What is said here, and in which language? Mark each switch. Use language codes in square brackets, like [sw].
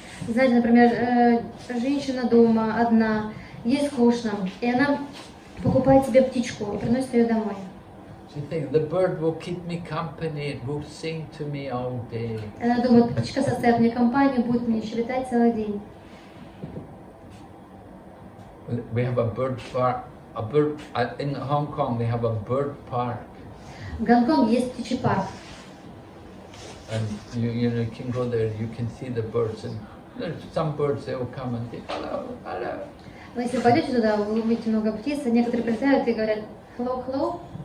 [ru] Знаете, например, женщина дома одна, ей скучно, и она покупает себе птичку и приносит ее домой. [en] She thinks the bird will keep me company, it will sing to me all day. [ru] Она думает, птичка составит мне компанию, будет мне щебетать целый день. [en] We have a bird park. In Hong Kong, they have a bird park. [ru] В Гонконге есть птичий парк. [en] And you can go there, you can see the birds. And there's some birds, they will come and say, hello, hello. [ru] Но если пойдете туда, вы увидите много птиц, а некоторые прилетают и говорят [en] hello, hello.